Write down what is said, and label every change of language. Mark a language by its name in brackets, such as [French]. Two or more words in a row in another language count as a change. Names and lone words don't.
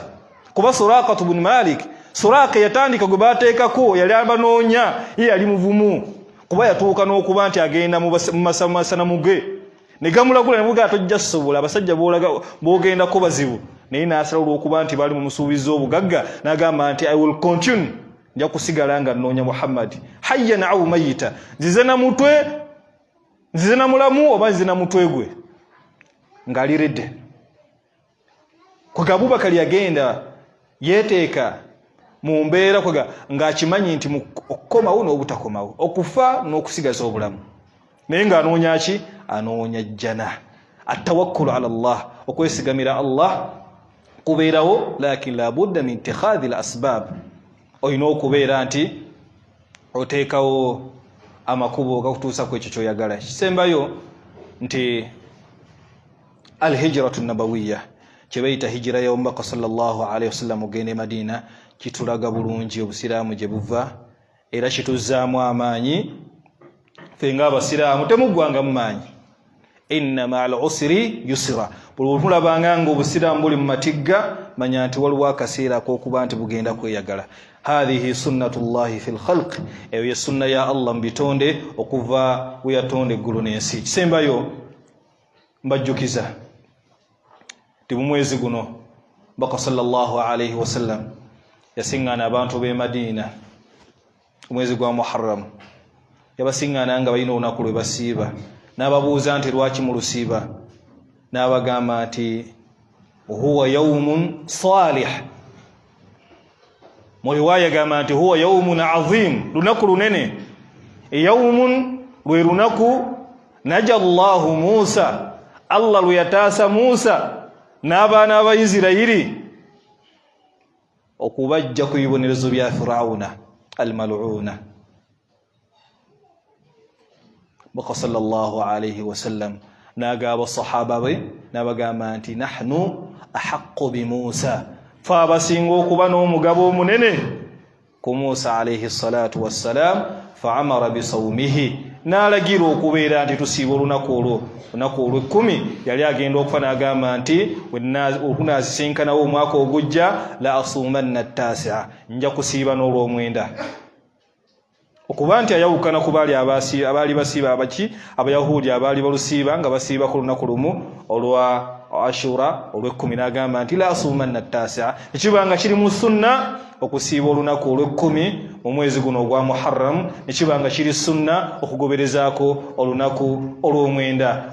[Ganda] Kuba Suraqatu bun Malik, Suraqa yatandika gwe baateekako, yali abanoonya, ye yali muvumu, kuba yatuuka n'okuba nti agenda mu masanamu ge ne gamulagula, ne mugamba tojja sobola, abasajja boogendako bazibu. Naye n'asala olw'okuba nti baali mu musuubizo obugagga, n'agamba nti [English] I will continue [Ganda] nja kusigala nga nnoonya Muhammad [Arabic] حيا أو ميتا, [Ganda] nzize na mutwe, nzize na mulamu oba nzize na mutwe gwe ng'aliredde. Kwega Abubakar yagenda yeeteeka mu mbeera kwega ng'akimanyi nti okukomawo n'obutakomawo, okufa n'okusigaza obulamu, naye ng'anoonya ki? Anoonya jjana. [Arabic] التوكل على الله, [Ganda] okwesigamira Allah kubeerawo, [Arabic] لكن لا بد من اتخاذ الأسباب, [Ganda] olina okubeera nti oteekawo amakubo gakutuusa ku ekyo ky'oyagala. Kisembayo nti [Arabic] الهجرة النبوية, [Ganda] kye bayita hijira ya Omubaka [Arabic] صلى الله عليه وسلم [Ganda] ogenda e Madina, kitulaga bulungi obusiraamu gye buva era kituzzaamu amaanyi. Ffe ng'abasiraamu temuggwanga mu maanyi, [Arabic] إن مع العسر يسرا. [Ganda] Buli tulabanga nga obusiraamu buli mu matigga, manya nti waliwo akaseera ak'okuba nti bugenda kweyagala. [Arabic] هذه سنة الله في الخلق, [Ganda] eyo ye sunna ya Allah mu bitonde okuva we yatonda eggulu n'ensi. Kisembayo mbajjukiza ti mu mwezi guno Omubaka [Arabic] صلى الله عليه وسلم [Ganda] yasiŋŋaana abantu b'e Madina omwezi gwa Muharram, yabasiŋŋaana nga balina olunaku lwe basiiba, n'ababuuza nti lwaki mulusiiba, n'abagamba nti [Arabic] هو يوم صالح, [Ganda] mu riwaaya yagamba nti [Arabic] هو يوم عظيم, [Ganda] lunaku lunene. Yawmun lwe lunaku [Arabic] نجى الله موسى, [Ganda] Allah lwe yataasa Musa n'abaana ba Isirayiri okubajja ku bibonerezo bya Firawuna al-mal'una. Baka [Arabic] صلى الله عليه وسلم [Ganda] n'agamba sahaba be n'abagamba nti [Arabic] نحن أحق بموسى, [Ganda] fa abasinga okuba n'omugabo omunene ku Musa [Arabic] عليه الصلاة والسلام, فأمر بصومه, [Ganda] n'alagira okubeera nti tusiiba olunaku olwo, olunaku olw'ekkumi. Yali agenda okufa n'agamba nti okunaazisinkanawo omwaka ogujja [Arabic] لأصومن التاسع, [Ganda] nja kusiiba n'olw'omwenda. Okuba nti ayawukana ku abaali basiiba abaki Abayahudi abaali balusiiba nga basiiba ku lunaku lumu olwa Ashura olw'ekkumi, n'agamba nti [Arabic] لأصومن التاسع, [Ganda] ekibanga kiri mu sunna okusiiba olunaku olw'ekkumi mu mwezi guno ogwa Muharram, ekibanga kiri sunna okugoberezaako olunaku olw'omwenda.